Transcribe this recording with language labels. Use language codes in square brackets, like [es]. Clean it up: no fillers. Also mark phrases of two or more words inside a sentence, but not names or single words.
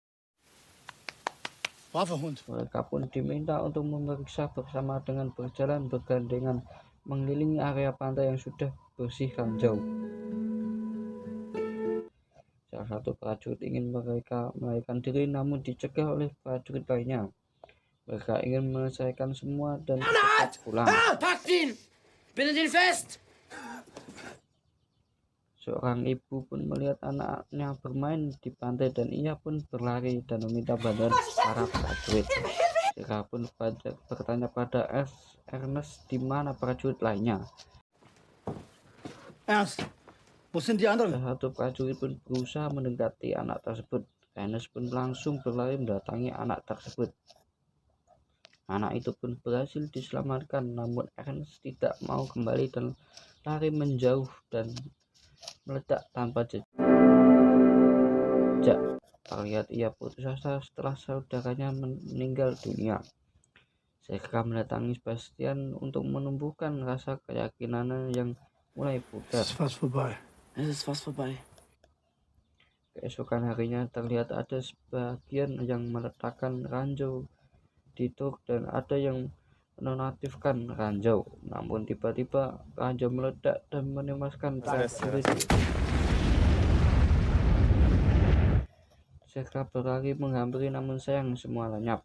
[id] Mereka pun diminta untuk memeriksa bersama dengan berjalan bergandengan mengelilingi area pantai yang sudah bersih ranjau. Salah satu prajurit ingin mereka melarikan diri namun dicegah oleh prajurit lainnya. Mereka ingin menyelesaikan semua dan cepat pulang. [de] Packt ihn! Bindet ihn fest! [id] Seorang ibu pun melihat anaknya bermain di pantai dan ia pun berlari dan meminta bantuan para prajurit. Mereka pun bertanya pada Ernest di mana prajurit lainnya. [de] Ernst, wo sind die anderen? [id] Salah satu prajurit pun berusaha mendekati anak tersebut. Ernest pun langsung berlari mendatangi anak tersebut. Anak itu pun berhasil diselamatkan, namun Ernest tidak mau kembali dan lari menjauh dan meledak tanpa jejak. Terlihat ia putus asa setelah saudaranya meninggal dunia. Serka mendatangi Sebastian untuk menumbuhkan rasa keyakinan yang mulai pudar. [de] Es ist fast vorbei. [id] Keesokan harinya terlihat ada sebagian yang meletakkan ranjau di truk dan ada yang menonaktifkan ranjau. Namun tiba-tiba ranjau meledak dan menewaskan prajurit. Serka berlari menghampiri namun sayang semua lenyap.